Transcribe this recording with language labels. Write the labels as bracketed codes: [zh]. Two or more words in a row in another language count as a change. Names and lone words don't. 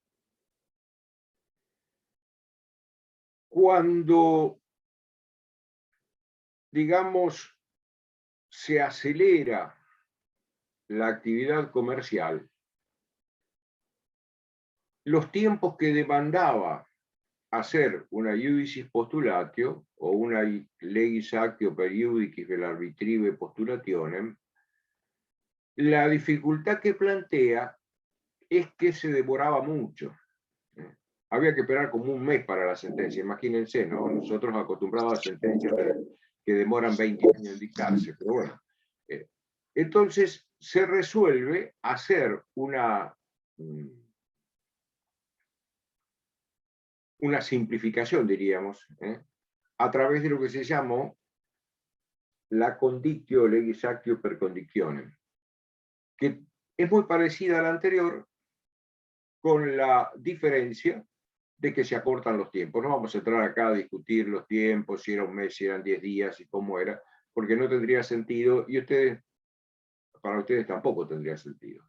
[es] Cuando, digamos, se acelera la actividad comercial, los tiempos que demandaba hacer una [la] iudicis postulatio [es] o una [la] legis actio per iudicis vel arbitrive postulationem, [es] la dificultad que plantea es que se demoraba mucho. Había que esperar como un mes para la sentencia, imagínense, ¿no? Nosotros acostumbrados a sentencias que demoran 20 años en dictarse, pero bueno. Entonces se resuelve hacer una simplificación, diríamos, a través de lo que se llamó la [la] condictio legis actio per condictionem, [es] que es muy parecida a la anterior, con la diferencia de que se acortan los tiempos. No vamos a entrar acá a discutir los tiempos, si era un mes, si eran 10 días y cómo era, porque no tendría sentido, y para ustedes tampoco tendría sentido.